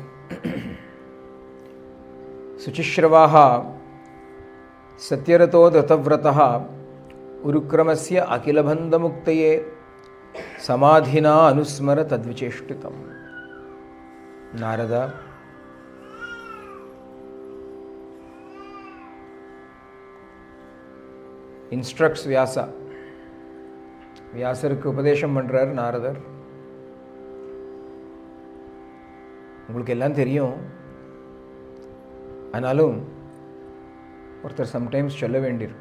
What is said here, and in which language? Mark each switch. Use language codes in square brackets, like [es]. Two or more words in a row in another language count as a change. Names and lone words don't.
[sa] शुचिश्रवाः सत्यरतो धृतव्रतः उरुक्रमस्य अखिलबन्धमुक्तये समाधिना अनुस्मर तद्विचेष्टितम्। [en] नारद instructs Vyasa. [ta] வியாசருக்கு உபதேசம் பண்ணுறார் நாரதர். உங்களுக்கு எல்லாம் தெரியும், ஆனாலும் ஒருத்தர் சம்டைம்ஸ் சொல்ல வேண்டியிருக்கு.